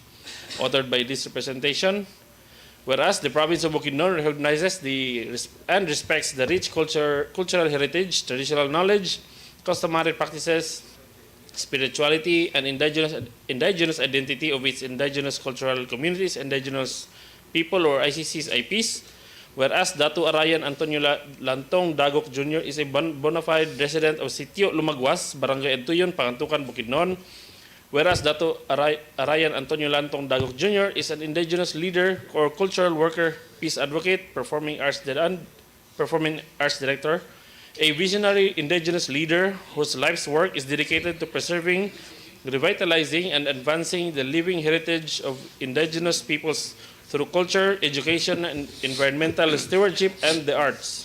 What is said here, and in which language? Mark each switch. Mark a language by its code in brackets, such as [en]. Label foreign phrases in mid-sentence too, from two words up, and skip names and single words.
[en] Authored by this representation, whereas the province of Bukidnon recognizes and respects the rich cultural heritage, traditional knowledge, customary practices, spirituality, and indigenous identity of its indigenous cultural communities, indigenous people or ICC's IPs, whereas Datu Arayan Antonio Lantong Dagok Jr. is a bona fide resident of Sitio Lumagwas, Barangay Entuyon, Pangantukan, Bukidnon, whereas Datu Arayan Antonio Lantong Dagok Jr. is an indigenous leader or cultural worker, peace advocate, performing arts director, a visionary indigenous leader whose life's work is dedicated to preserving, revitalizing, and advancing the living heritage of indigenous peoples through culture, education, and environmental stewardship and the arts.